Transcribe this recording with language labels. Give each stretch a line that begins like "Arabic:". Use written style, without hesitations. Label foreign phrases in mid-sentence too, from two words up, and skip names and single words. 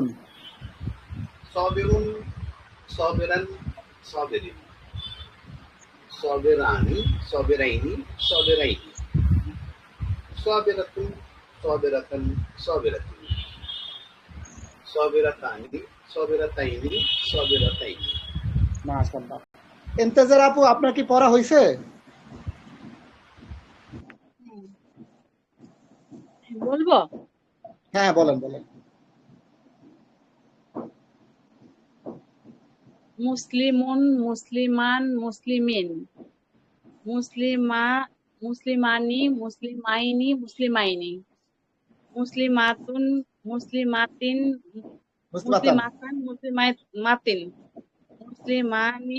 Arabic: صابرون، صابران، صابرين، صابراني، صابرايني، صابرايني، صابراتون، صابراتان، صابراتين، صابراتاني، صابراتايني، صابراتايني.
Bangla: মাশাআল্লাহ। ইন্তেজার আপু, আপনার কি পড়া হয়েছে? বলবো? হ্যাঁ বলেন, বলেন।
Arabic: مسلمون، مسلمان، مسلمين، مسلماني، مسلمايني، مسلمايني، مسلماتون، مسلماتين، مسلماتان، مسلماتين، مسلماني,